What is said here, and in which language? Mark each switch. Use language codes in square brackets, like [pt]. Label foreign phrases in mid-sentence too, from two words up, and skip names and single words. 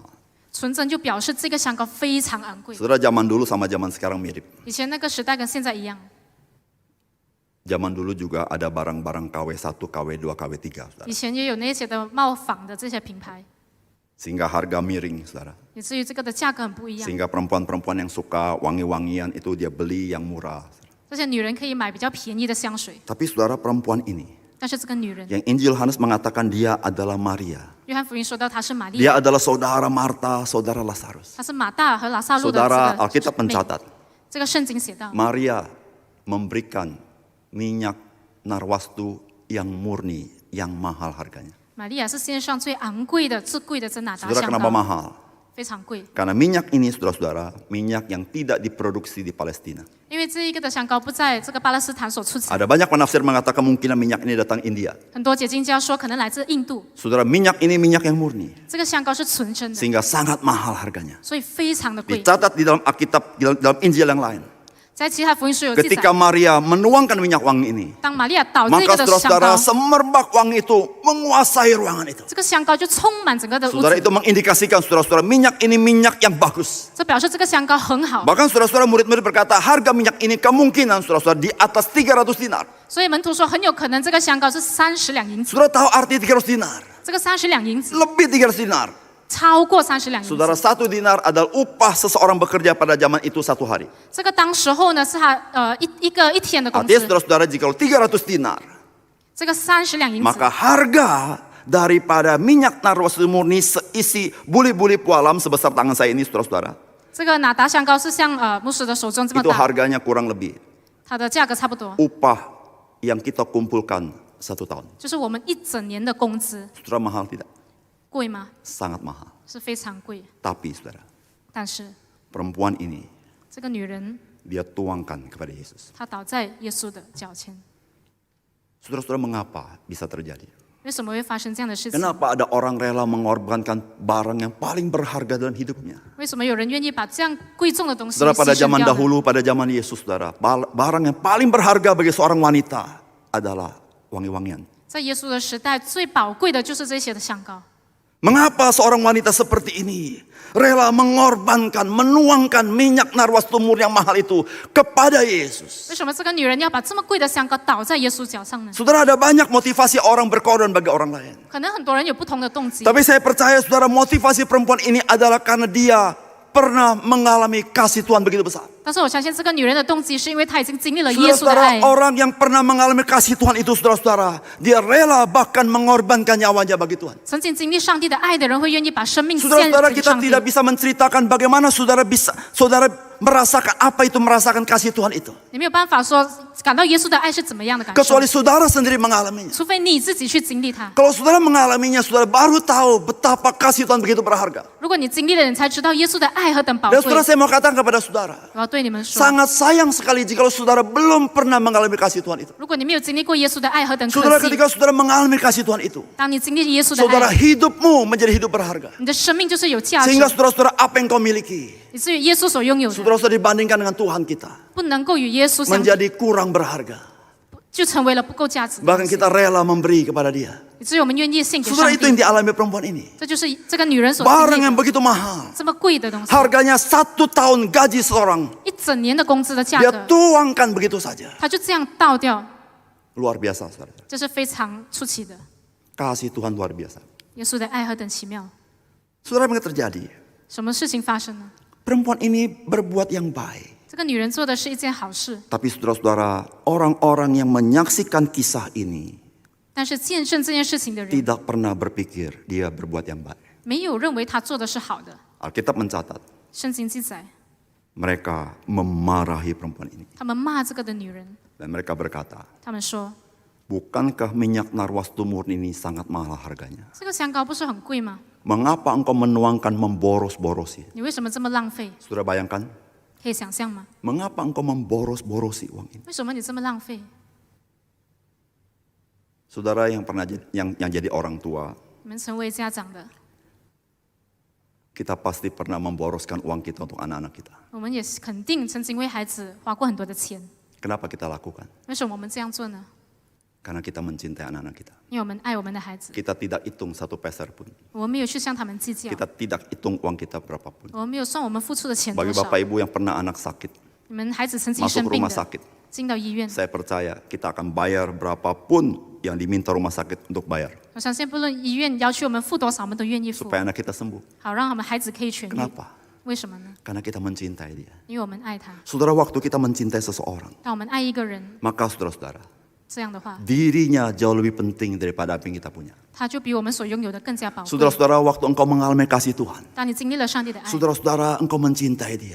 [zh] 纯正就表示这个香膏非常昂贵。 [id] Saudara, zaman dulu sama zaman sekarang mirip. [zh] 以前那个时代跟现在一样， [id] Zaman dulu juga ada barang-barang KW1, KW2, KW3, saudara. [zh] 以前也有那些的冒仿的这些品牌， [id] Sehingga harga miring, saudara. [zh] 以至于这个的价格很不一样。 [id] Sehingga perempuan-perempuan yang suka wangi-wangian itu dia beli yang murah. [zh] 这些女人可以买比较便宜的香水， [id] Tapi saudara, perempuan ini, [zh] 但是这个女人， [id] yang Injil Yohanes mengatakan dia adalah Maria. [zh] 约翰福音说到她是玛利 [id] Dia [zh] 亚， [id] adalah saudara Marta, saudara Lazarus. [zh] 她是马大和拉萨路的 [id] Saudara, [zh] 这 [id] Alkitab [zh] 个妹。 [id] mencatat, [zh] 这个圣经写道， [id] Maria memberikan minyak narwastu yang murni, yang mahal harganya. [zh] 玛利亚是世界上最昂贵的、最贵的真哪达 [id] Saudara, [zh] 香 [id] kenapa [zh] 膏， [id] mahal? [zh] 非常贵。 [id] Karena minyak ini, saudara-saudara, minyak yang tidak diproduksi di Palestina. [zh] 因为这一个的香膏不在这个巴勒斯坦所出产， [id] Ada banyak penafsir mengatakan kemungkinan minyak ini datang India. [zh] 很多解经家说可能来自印度。 [id] Saudara, minyak ini minyak yang murni, [zh] 这个香膏是纯真的， [id] sehingga sangat mahal harganya. [zh] 所以非常的贵。 [id] Dicatat di dalam Alkitab, dalam Injil yang lain. [zh] 在其他福音书有记载 [id] Ketika，Maria menuangkan minyak wangi ini, [zh] 当玛利亚倒这 [id] maka [zh] 个的香 [id] saudara-saudara [zh] 膏， [id] semerbak wangi itu menguasai ruangan itu. [zh] 这个香膏就充满整个的屋 [id] Saudara, [zh] 子。 [id] itu mengindikasikan saudara-saudara minyak ini minyak yang bagus. [zh] 这表示这个香膏很好， [id] Bahkan saudara-saudara murid-murid berkata harga minyak ini kemungkinan saudara-saudara di atas 300 dinar. [zh] 所以门徒说很有可能这个香膏是30两银子。 [id] Saudara tahu arti 300 dinar? [zh] 这个30两银子 [id] Lebih 300 dinar. [zh] 超过30两银 [id] Saudara, [zh] 子。 [id] 1 dinar adalah upah seseorang bekerja pada zaman itu 1 hari. [zh] 这个当时候呢是他一天的工 [id] Artinya [zh] 资。 [id] saudara-saudara jika 300 dinar, [zh] 这个30两银子， [id] maka harga daripada minyak narwastu murni seisi buli-buli pualam sebesar tangan saya ini, saudara-saudara, [zh] 这个哪达香膏是像牧师的手中这么 [id] itu [zh] 大， [id] harganya kurang lebih [zh] 它的价格差不多， [id] upah yang kita kumpulkan 1 tahun. [zh] 就是我们一整年的工资。 [id] Saudara, mahal tidak? [zh] 贵吗？ [id] Sangat mahal. [zh] 是非常贵。 [id] Tapi saudara, [zh] 但是 [id] perempuan ini [zh] 这个女人， [id] dia tuangkan kepada Yesus. [zh] 她倒在耶稣的脚前。 [id] Saudara-saudara, mengapa bisa terjadi? [zh] 为什么会发生这样的事情？ [id] Kenapa ada orang rela mengorbankan barang yang paling berharga dalam hidupnya? [zh] 为什么有人愿意把这样贵重的东西 [id] Saudara, [zh] 牺 [id] pada [zh] 牲 [id] zaman [zh] 掉呢？ [id] dahulu, pada zaman Yesus, saudara, barang yang paling berharga bagi seorang wanita adalah wangi-wangian. [zh] 在耶稣的时代，最宝贵的就是这些的香膏。 [id] Mengapa seorang wanita seperti ini rela mengorbankan, menuangkan minyak narwastu murni yang mahal itu kepada Yesus? [zh] 为什么这个女人要把这么贵的香膏倒在耶稣脚上呢？ [id] Saudara, ada banyak motivasi orang berkorban bagi orang lain. [zh] 可能很多人有不同的动机， [id] Tapi saya percaya saudara, motivasi perempuan ini adalah karena dia pernah mengalami kasih Tuhan begitu besar. [zh] 但是我相信这个女人的动机是因为她已经经历了耶稣的爱 [id] Saudara-saudara,。orang yang pernah mengalami kasih Tuhan itu, saudara-saudara, dia rela bahkan mengorbankan nyawanya bagi Tuhan. [zh] 曾经经历上帝的爱的人，会愿意把生命献 [id] Saudara-saudara, [zh] 给 [id] kita [zh] 上帝。 [id] tidak bisa menceritakan bagaimana saudara merasakan apa itu merasakan kasih Tuhan itu. [zh] 你没有办法说感到耶稣的爱是怎么样的感受， [id] Kecuali saudara sendiri mengalaminya. [zh] 除非你自己去经历它。 [id] Kalau saudara mengalaminya, saudara baru tahu betapa kasih Tuhan begitu berharga. [zh] 如果你经历了，你才知道耶稣的爱何等宝 [id] Dan [zh] 贵。 [id] saudara, saya mau katakan kepada saudara, [zh] 我要对你们说， [id] sangat sayang sekali jika saudara belum pernah mengalami kasih Tuhan itu. [zh] 如果你没有经历过耶稣的爱，何等可 [id] Saudara, [zh] 惜！ [id] ketika saudara mengalami kasih Tuhan itu, [zh] 当你经历耶稣的 [id] saudara [zh] 爱， [id] hidupmu menjadi hidup berharga. [zh] 你的生命就是有价值， [id] Sehingga saudara-saudara, apa yang kau miliki, [zh] 以至于耶稣所拥有的， [id] saudara-saudara dibandingkan dengan Tuhan kita, [zh] 不能够与耶稣相比， [id] menjadi kurang berharga. [zh] 就成为了不够价值的 [id] Bahkan [zh] 东西， [id] kita rela memberi kepada dia. [zh] 以至于我们愿意献给上 [id] Saudara, itu yang [zh] 帝。 [id] dialami perempuan ini. [zh] 这就是这个女人所经 [id] Barang [zh] 历 [id] yang [zh] 的 [id] begitu mahal. [zh] 这么贵的东西， [id] Harganya 1 tahun gaji seorang. [zh] 一整年的工资的价 [id] Dia [zh] 格， [id] tuangkan begitu saja. [zh] 她就这样倒掉， [id] Luar biasa, saudara. [zh] 这是非常出奇的。 [id] Kasih Tuhan luar biasa. [zh] 耶稣的爱何等奇妙！ [id] Saudara, apa yang terjadi? [zh] 什么事情发生呢？ [id] Perempuan ini berbuat yang baik. [zh] 这个女人做的是一件好事， [id] Tapi saudara-saudara, orang-orang yang menyaksikan kisah ini [zh] 但是见证这件事情的人 [id] tidak pernah berpikir dia berbuat yang baik. [zh] 没有认为她做的是好的。 [id] Alkitab mencatat, [zh] 圣经记载， [id] mereka memarahi perempuan ini. [zh] 他们骂这个的女人， [id] Dan mereka berkata, [zh] 他们说 [id] bukankah minyak narwastu murni ini sangat mahal harganya? [zh] 这个香膏不是很贵吗？ [id] Mengapa engkau menuangkan memboros-borosi? [zh] 你为什么这么浪费？ [id] Saudara bayangkan, [zh] 可以想象吗？ [id] mengapa engkau memboros-borosi uang ini? [zh] 为什么你这么浪费？ [id] Saudara yang pernah yang jadi orang tua, [zh] 你们成为家长的， [id] kita pasti pernah memboroskan uang kita untuk anak-anak kita. [zh] 我们也是肯定曾经为孩子花过很多的钱。 [id] Kenapa kita lakukan? [zh] 为什么我们这样做呢？ [id] Karena kita mencintai anak-anak kita. [zh] 因为我们爱我们的孩子， [id] Kita tidak hitung satu peser pun. [zh] 我们没有去向他们计较， [id] Kita tidak hitung uang kita berapapun. [zh] 我们没有算我们付出的钱多 [id] Bagi [zh] 少。 [id] Bapak Ibu yang pernah anak sakit, [zh] 你们孩子曾经 [id] masuk [zh] 生病 [id] rumah [zh] 的， [id] sakit, [zh] 进到医院， [id] saya percaya kita akan bayar berapapun yang diminta rumah sakit untuk bayar. [zh] 我相信不论医院要求我们付多少，我们都愿意付， [id] Supaya anak kita sembuh. [zh] 好让我们孩子可以痊愈。 [id] Kenapa? [zh] 为什么呢？ [id] Karena kita mencintai dia. [zh] 因为我们爱他。 [id] Saudara, waktu kita mencintai seseorang, [zh] 当我们爱一个人， [id] maka saudara-saudara, [zh] 这样的话， [id] dirinya jauh lebih penting daripada apa yang kita punya. [zh] 他就比我们所拥有的更加宝贵。 [id] Saudara-saudara, waktu engkau mengalami kasih Tuhan, [zh] 当你经历了上帝的爱， [id] saudara-saudara, engkau mencintai dia,